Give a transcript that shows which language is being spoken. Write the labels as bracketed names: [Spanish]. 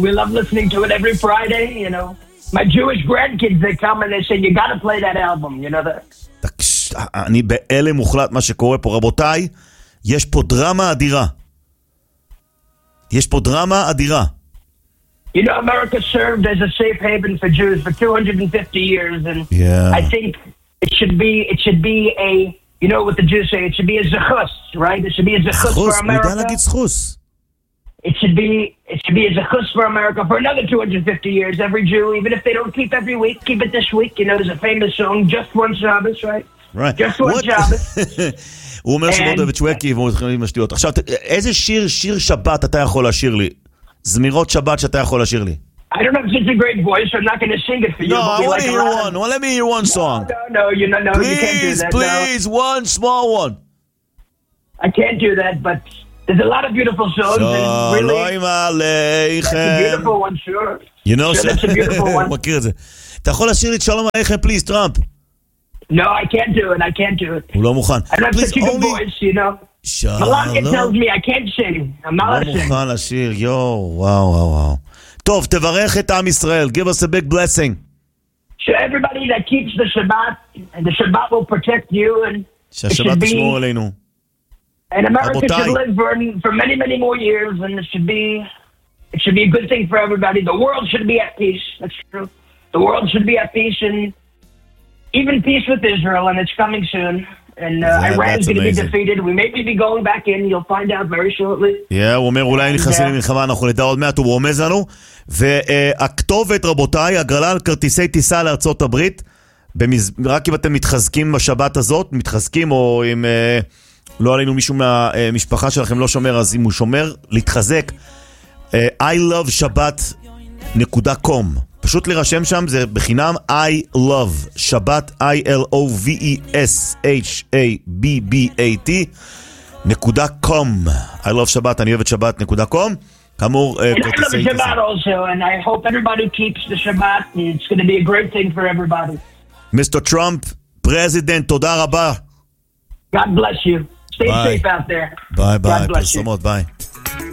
[English] We love listening to it every Friday, you know. My Jewish grandkids, they come and they say, you gotta play that album, you know that. [Hebrew] אני באלה מוחלט מה שקורה פה. רבותיי, יש פה דרמה אדירה. יש פה דרמה אדירה. [English] You know, America served as a safe haven for Jews for 250 years, and I think it should be a... You know what the Jews say, it should be a zechus, right? It should be a zechus for America. We don't get zechus. It should be a zechus for America for another 250 years. Every Jew, even if they don't keep every week, keep it this week. You know, there's a famous song, Just One Shabbos, right? Right. Just One Shabbos. [Hebrew] הוא אומר שהוא מאוד אוהב את שווקי, והוא מתחיל עם השטויות. עכשיו, איזה שיר שבת אתה יכול להשאיר לי? זמירות שבת שאתה יכול להשאיר לי? [English] I don't know if it's a great voice. I'm not going to sing it for you. No, I want to hear one. Well, let me hear one song. No, please, you can't do that. Please, one small one. I can't do that, but there's a lot of beautiful songs. So, really, that's a beautiful one, sure. You know, sure, that's a beautiful one. [Hebrew] אתה יכול לשיר לי את שלום עליכם, [English] please, [Hebrew] Trump. [English] No, I can't do it. I can't do it. [Hebrew] הוא לא מוכן. [English] I don't have such a good voice, you know. Shalom. Malachi tells me I can't sing. I'm not listening. לא מוכן לשיר. Yo, wow. טוב, תברך את עם ישראל. Give us a big blessing. So everybody that keeps the Shabbat, and the Shabbat will protect you, and [Hebrew] שהשבת תשמור עלינו. [English] And America [Hebrew] רבותיי. [English] Should live for many, many more years, and it should be a good thing for everybody. The world should be at peace. That's true. The world should be at peace, and even peace with Israel, and it's coming soon. and Iran is going to be defeated. We may be going back in. You'll find out very shortly. [Hebrew] Yeah, הוא אומר, אולי נכנסים למלחמה, אנחנו נדע עוד מעט, הוא רומז לנו. והכתובת, רבותיי, הגרלה על כרטיסי טיסה לארצות הברית, רק אם אתם מתחזקים בשבת הזאת, מתחזקים, או אם לא עלינו מישהו מהמשפחה שלכם לא שומר, אז אם הוא שומר, להתחזק. ILoveShabbat.com פשוט לרשם שם, זה בחינם ILoveShabbat, ILoveShabbat.com ILoveShabbat, אני אוהב את שבת.com כאמור, [English] and I love the Shabbat also, and I hope everybody keeps the Shabbat. It's going to be a great thing for everybody. Mr. Trump, President, [Hebrew] תודה רבה. [English] God bless you. Stay safe out there. Bye, bye. God bless you. Bye.